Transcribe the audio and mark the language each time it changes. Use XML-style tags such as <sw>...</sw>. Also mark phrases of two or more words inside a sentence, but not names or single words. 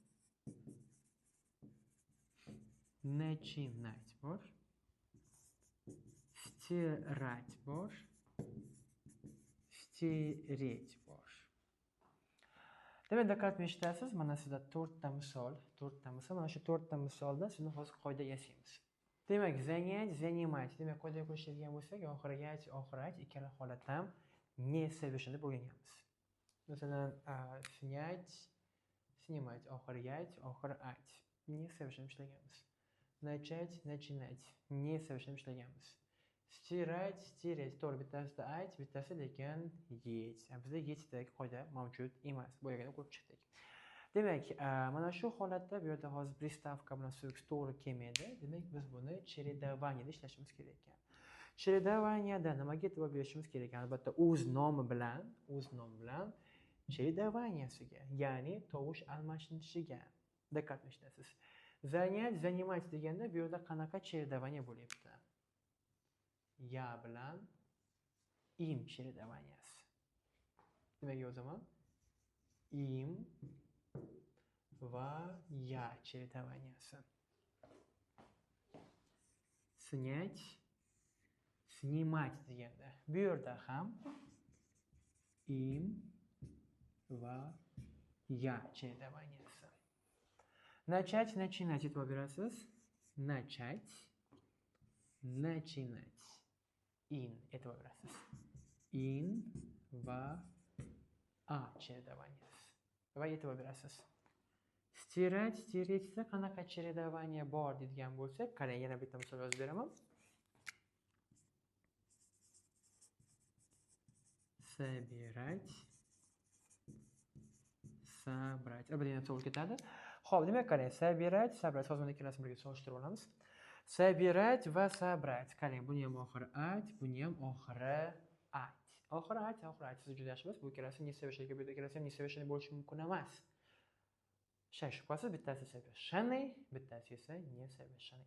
<uz>Начинать bor. Стирать bor. Стереть bor. Demak, diqqat eshitasiz. Mana sizda 4 ta misol. Mana shu 4 ta misolda sizni hozir qoida yasaymiz. Demak,</uz> <ru>занять, занимать.</ru> <uz>Demak, qoidaga qo'shadigan bo'lsak, oxirach ikkala holatda ham</uz> <ru>не совершенно</ru> <uz>deb o'rganganmiz. Masalan,</uz> <ru>снять, снимать,</ru> <uz>oxirgach, oxirach.</uz> <ru>Не совершенно ishlaganmiz. Начать, начинать. Не совершенно ishlaganmiz. Стирать, стереть.</ru> <uz>To'g'ri, bittasida ать, bittasi lekin yech. Bizda yechdagi qoida mavjud emas. Bo'yagini ko'rib chiqdik. Demak, mana shu holatda bu yerda hozir приставка bilan suffix to'g'ri kelmaydi. Demak, biz buni чередованиеda ishlashimiz kerak ekan. Чередованиеda nimaga e'tibor berishimiz kerak? Albatta, o'z nomi bilan чередованиесiga, ya'ni tovush almashinishiga diqqat etasiz.</uz> <ru>Занять, занимать</ru> <uz>deganda bu yerda qanaqa чередование bo'lyapti? Ya bilan im чередованиеsi. Demak, yozaman. Im va ya чередованиеsi.</uz> <ru>Снять, снимать</ru> <uz>deganda bu yerda ham im va ya чередованиеsi.</uz> <ru>Начать, начинать</ru> <uz>e'tibor berasiz.</uz> <ru>Начать, начинать.</ru> <uz>In e'tibor berasiz. In va a чередованиеsi. Va e'tibor berasiz.</uz> <ru>Стирать,</ru> <uz>стеретьda qanaqa чередование bor deydigan bo'lsak, qarang, yana bitta misol yozib beraman.</uz> <ru>Собирать, собрать. Обязательно</ru> <uz>to'g'ri ketadi. Xo'p, demak, qarang,</uz> <ru>собирать, собрать.</ru> <uz>Hozir mana ikkalasini birga solishtirib olamiz. Собирать va собрать. Qarang, buni ham oxiri ать, buni ham oxiri ать. Oxiri ать. Siz juda yaxshi bilasiz. Bu ikkalasi несовершенный, bu ikkalasi ham несовершенный bo'lishi mumkin emas. Shay shubhasiz, bittasi совершенный, bittasi esa несовершенный.</uz>